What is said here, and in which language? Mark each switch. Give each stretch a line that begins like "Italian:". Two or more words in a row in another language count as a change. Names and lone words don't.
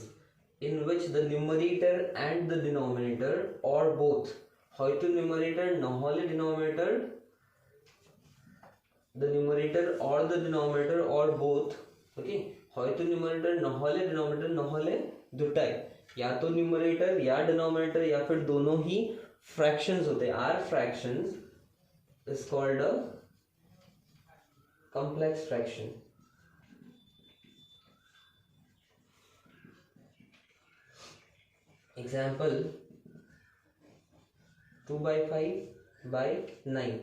English: In which the numerator and the denominator or both,
Assamese: হয়তো numerator নহলে denominator,
English: the numerator or the denominator or both.
Assamese: Okay, হয়তো numerator নহলে denominator নহলে দুটাই,
Hindi: या तो numerator या denominator या फिर दोनों ही fractions होते
English: are fractions, is called a complex fraction. Example, 2 by 5 by 9.